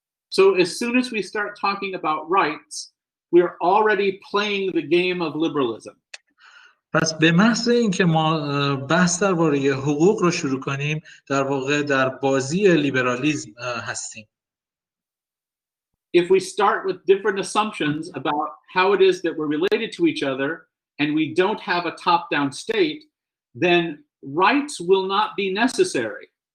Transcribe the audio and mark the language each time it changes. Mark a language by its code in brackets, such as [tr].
[en] So as soon as we start talking about rights, we're already playing the game of liberalism. [fa] پس به محض اینکه ما بحث درباره حقوق رو شروع کنیم در واقع در بازی لیبرالیسم هستیم. [en] If we start with different assumptions about how it is that we're related to each other and we don't have a top-down state, then rights will not be necessary.